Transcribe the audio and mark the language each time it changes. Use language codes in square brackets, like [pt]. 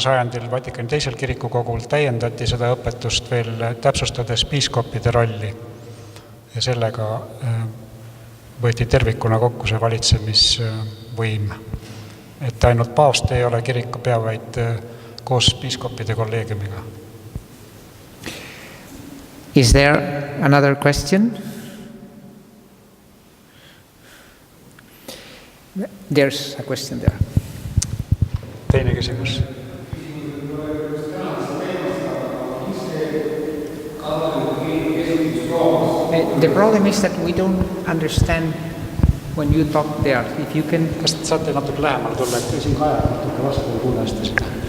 [et] sajandil Vatikani teisel kirikukogul täiendati seda õpetust veel täpsustades piiskopide rolli. Ja sellega võeti tervikuna kokku see valitsemisvõim. Et ainult paavst ei ole kirikupea, vaid koos piiskopide kolleegiumiga. [en] Is there another question? There's a question there. [et] Teine küsimus. [en] The problem is that we don't understand when you talk there. If you can... [et] Kas saate natuke lähemal tulla, et siin Kaja natuke vastu kuule hästi seda?